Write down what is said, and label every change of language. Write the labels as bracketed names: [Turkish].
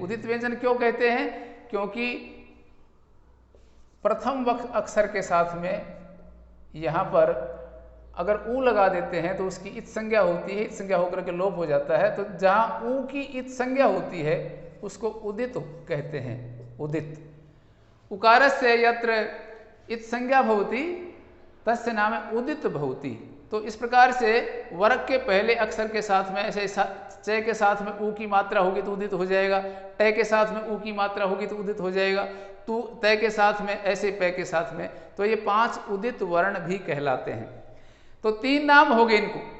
[Hindi] उदित व्यंजन क्यों कहते हैं? क्योंकि प्रथम अक्षर के साथ में यहाँ पर अगर ऊ लगा देते हैं तो उसकी इत संज्ञा होती है, इत संज्ञा होकर के लोप हो जाता है। तो जहाँ ऊ की इत संज्ञा होती है उसको उदित कहते हैं। उदित। [Sanskrit] उकारस्य यत्र इत संज्ञा भवति तस्य नाम उदित भवति। [Hindi] तो इस प्रकार से वर्ग के पहले अक्षर के साथ में ऐसे च के साथ में ऊ की मात्रा होगी तो उदित हो जाएगा, ट के साथ में ऊ की मात्रा होगी तो उदित हो जाएगा, तू त के साथ में, ऐसे प के साथ में। तो ये 5 उदित वर्ण भी कहलाते हैं। तो 3 नाम हो गए इनको।